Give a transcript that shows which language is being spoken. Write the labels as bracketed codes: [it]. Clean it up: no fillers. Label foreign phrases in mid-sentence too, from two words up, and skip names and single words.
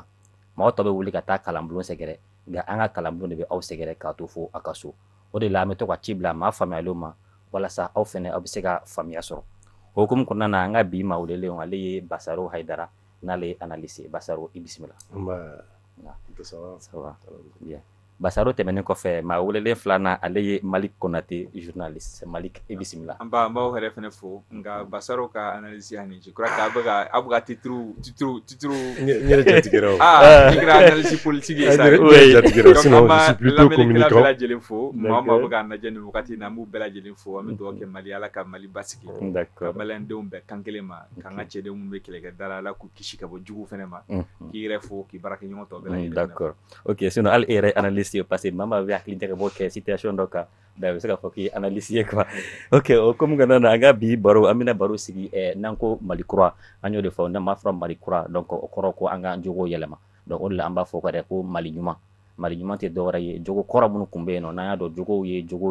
[bm] Mɔgɔ tɔw bɛ wuli ka taa kalanbulon sɛgɛrɛ. Nka an ka kalanbulon de bɛ aw sɛgɛrɛ k'a to fo a ka so. O de la an bɛ to ka ci bila maa faamuyalenw ma. Walasa aw fɛnɛ aw bɛ se ka faamuya sɔrɔ. O hukumu kɔnɔna na an ka bi maa welelen ale ye Basaro Hayidara n'ale ye analyste ye. Basaro i bisimila. [fr] Ça va. Bien. [bm] Basaro tɛmɛnen kɔfɛ maa welelen filanan ale ye Malik Konate journaliste. Malik i bisimila. An b'aw yɛrɛ fɛnɛ fo nka Basaro ka analyse yani [fr] je crois que [bm] a bɛ ka titre n jatigɛra [fr] titre analyse politique [bm] ye sa [fr] oui jatigɛra sinon je suis plutôt communicant [bm] bɛɛ lajɛlen fo maa bɛ ka lajɛ nin wagati na an b'u bɛɛ lajɛlen fo an bɛ dugawu kɛ Mali Ala ka Mali basigi ka maliyɛndenw bɛɛ kan kelen ma k'an ka cɛdenw minnu bɛ kɛlɛkɛ da la Ala k'u kisi ka bɔ jugu fɛnɛ ma k'i yɛrɛ fo k'i baarakɛɲɔgɔn tɔw bɛɛ lajɛlen [fr] d'accord ok sinon [bm] hali e yɛrɛ analyste ye [fr] parce que [bm] maa bɛ hakili jagabɔ kɛ situation dɔ kan da bɛ se k'a fɔ k'i ye analyste ye quoi ok o komi kɔnɔna na an ka bi baro an bɛna baro sigi n'an ko Mali kura an y'o de fɔ n'an m'a fɔ Mali kura donc o kɔrɔ ko an ka jogo yɛlɛma donc o de la an b'a fɔ ko Mali ɲuman tɛ dɔwɛrɛ ye jogo kɔrɔ minnu tun bɛ yen nɔ n'an y'a dɔn jogow ye jogo